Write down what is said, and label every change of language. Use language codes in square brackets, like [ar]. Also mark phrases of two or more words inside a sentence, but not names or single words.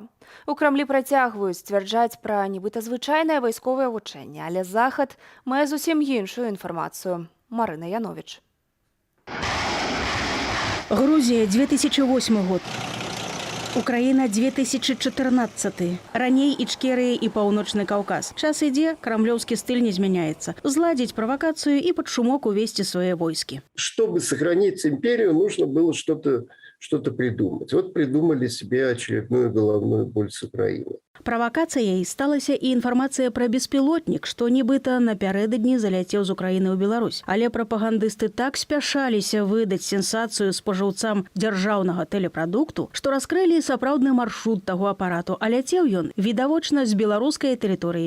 [be] У Крамлі працягваюць сцвярджаць пра нібыта звычайнае вайсковае вучэнне, але Захад мае зусім іншую інфармацыю. Марына Яновіч. [ru] Грузия, 2008 год. Украина, 2014. [be] Раней Ичкерия и Паўночны Каўказ. Час ідзе, крамлёўскі стыль не змяняецца. [ru] Зладзіць правокацию и под шумок увести свои войски. Чтобы сохранить империю, нужно было что-то придумать. Вот придумали себе очередную головную боль с Украины. [be] Правокацыяй сталася і інфармацыя пра беспілотнік, што нібыта напярэдадні заляцеў з Украіны ў Беларусь. Але прапагандысты так спяшаліся выдаць сенсацыю спажыўцам дзяржаўнага тэлепрадукту, што раскрылі сапраўдны маршрут таго апарату, а ляцеў ён відавочна з беларускай тэрыторыі.